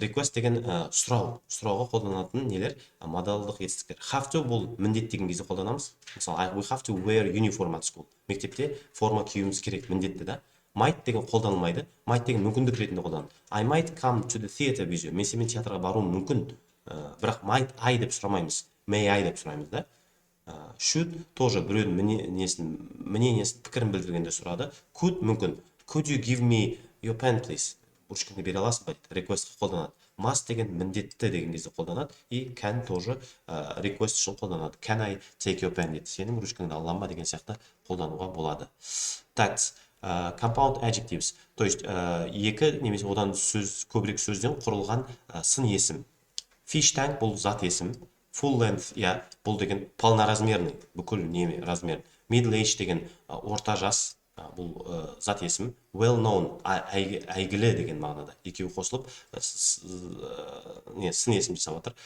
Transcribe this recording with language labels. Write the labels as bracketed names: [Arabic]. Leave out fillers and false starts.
[Kazakh] Request деген сұрауға қолданатын нелер? Модалдық етістіктер. Have to бұл міндет деген кезде қолданамыз. Мысалы, [English] we have to wear uniform at school. [Kazakh] Мектепте форма киюіміз керек, міндетті да. Might деген қолданылмайды. Might деген мүмкіндік ретінде қолданылады. [English] I might come to the theater with you. [Kazakh] Мен сенімен театрға баруым мүмкін. Бірақ [English] might I [Kazakh] деп сұрамаймыз. [English] May I [Kazakh] деп сұраймыз да. Should тоже біреудің мнениесін, пікірін білдіргенде сұрады. Could мүмкін. [English] Could you give me your pen, please? [Kazakh] Ручкаңды бере аласың ба дейді. Request қолданады. Must деген міндетті деген кезде қолданады. [Russian] И [Kazakh] can тоже request үшін қолданады. [English] Can I take your pen [Kazakh] дейді. Сенің ручкаңды аламын ба деген сияқты қолдануға болады. [English] Так, compound adjectives. [Kazakh] То есть екі немесе одан көбірек сөзден құрылған сын есім. Fish tank бұл зат есім. Full length, бұл деген полноразмерный, бүкіл неме размер. Middle age деген орта жас. Бұл зат есім. Well known, әйгілі деген мағынада. Екеуі қосылып, сын есім жасап жатыр.